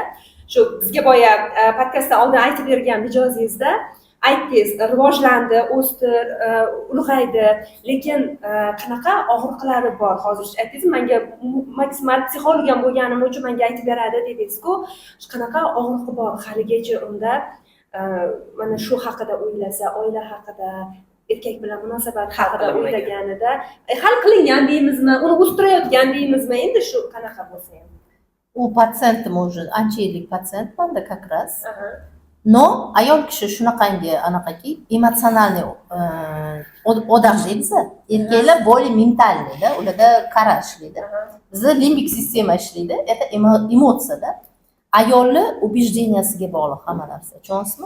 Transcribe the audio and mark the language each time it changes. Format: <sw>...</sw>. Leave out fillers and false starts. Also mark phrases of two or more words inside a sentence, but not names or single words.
<uz>Shu bizga boya podkastda oldin aytib bergan mijozingizda aytdingiz, rivojlandi, o'sdi, ulg'aydi, lekin qanaqa og'riqlari bor hozir aytdingiz, menga maksimal psixolog ham bo'lganim uchun menga aytib beradi dedingiz-ku, qanaqa og'riqi bor haligacha unda mana shu haqida o'ylasa, oila haqida, erkak bilan munosabat haqida o'ylaganida hal qilingan deymizmi, uni o'stirayotgan deymizmi, endi shu qanaqa bo'lsa ham. U patsentim уже ancha yillik patsentmanda</uz> <ru>как раз.</ru> <uz>No, ayol kishi shunaqangi anaqaki emotsionalniy odam deymiz. Erkaklar более mentalniyda, ularda qarash ishlaydi. Bizda limbik sistema ishlaydi, это emotsiyada. Ayolni убежденияsiga bog'liq hamma narsa. Tushunasizmi?</uz>